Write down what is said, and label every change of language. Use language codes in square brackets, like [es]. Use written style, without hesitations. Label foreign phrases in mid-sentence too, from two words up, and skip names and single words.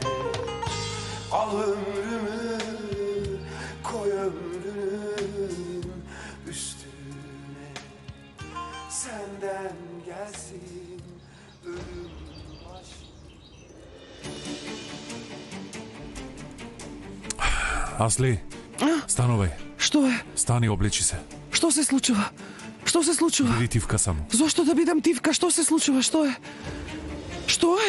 [tr] Al ömrümü koy ömrünün üstüne. Senden gelsin ölüm başım. [mk] Асли, становај. Што е? Стани, облечи се. Што се случува? Што се случува? Биди тивка само. Зошто да бидам тивка? Што се случува? Што е? Што е?